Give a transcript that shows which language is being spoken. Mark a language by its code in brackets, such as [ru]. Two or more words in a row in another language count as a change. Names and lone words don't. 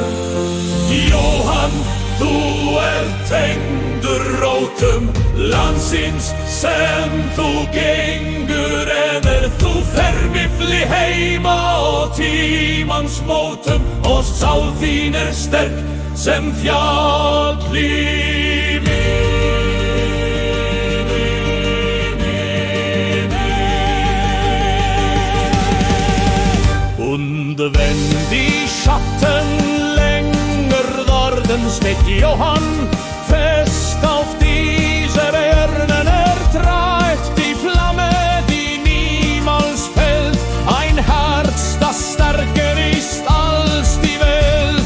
[is] Jóhann, þú tengdur rótum landsins sem þú gengur, en þú fermifli heima og tímans mótum og sál þín sterk sem fjall í [de] Und wenn die Schatten länger worden steht Johann fest auf diese Bergen, trägt die Flamme, die niemals fällt, ein Herz, das stärker ist als die Welt.